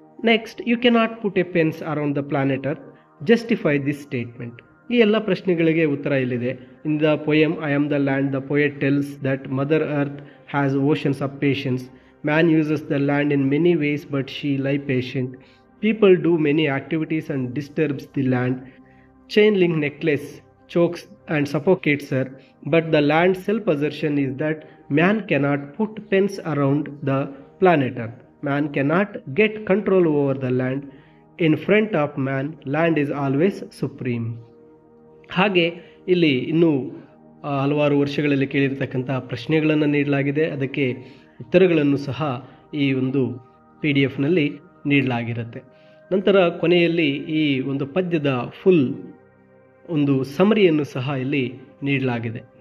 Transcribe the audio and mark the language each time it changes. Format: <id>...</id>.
<en>Next, you cannot put a fence around the planet earth, justify this statement.</en> <kn>ಈ ಎಲ್ಲ ಪ್ರಶ್ನೆಗಳಿಗೆ ಉತ್ತರ ಇಲ್ಲಿದೆ.</kn> <en>In the poem I am the land the poet tells that mother earth has oceans of patience. Man uses the land in many ways but she lie patient. People do many activities and disturbs the land. Chain link necklace chokes and suffocates her, but the land's self-assertion is that man cannot put fence around the planet Earth. Man cannot get control over the land. In front of man, land is always supreme.</en> <kn>ಹಾಗೆ ಇಲ್ಲಿ ಇನ್ನೂ ಹಲವಾರು ವರ್ಷಗಳಲ್ಲಿ ಕೇಳಿರ್ತಕ್ಕಂಥ ಪ್ರಶ್ನೆಗಳನ್ನು ನೀಡಲಾಗಿದೆ. ಅದಕ್ಕೆ ಉತ್ತರಗಳನ್ನು ಸಹ ಈ ಒಂದು PDF-ನಲ್ಲಿ ನೀಡಲಾಗಿರುತ್ತೆ. ನಂತರ ಕೊನೆಯಲ್ಲಿ ಈ ಒಂದು ಪದ್ಯದ ಫುಲ್ ಒಂದು ಸಮರಿಯನ್ನು ಸಹ ಇಲ್ಲಿ ನೀಡಲಾಗಿದೆ.</kn>